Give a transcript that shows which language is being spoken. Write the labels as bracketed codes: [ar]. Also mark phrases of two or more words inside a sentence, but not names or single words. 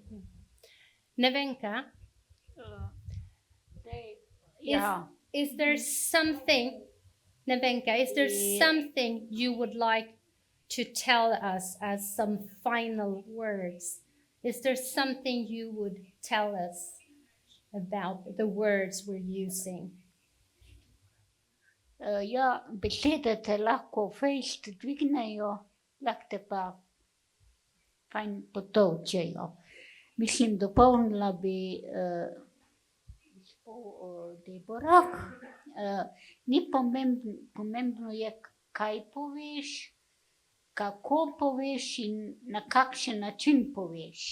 [en] Nevenka, is there something, Nevenka, is there something you would like to tell us as some final words? Is there something you would tell us about the words we're using? [sl] Ja, besedete lahko fejst dvignejo, lahko te pa fajn potovčejo. Mislim, dopolnila bi Debora. Ni pomembno je, kaj poveš, kako poveš in na kakšen način poveš.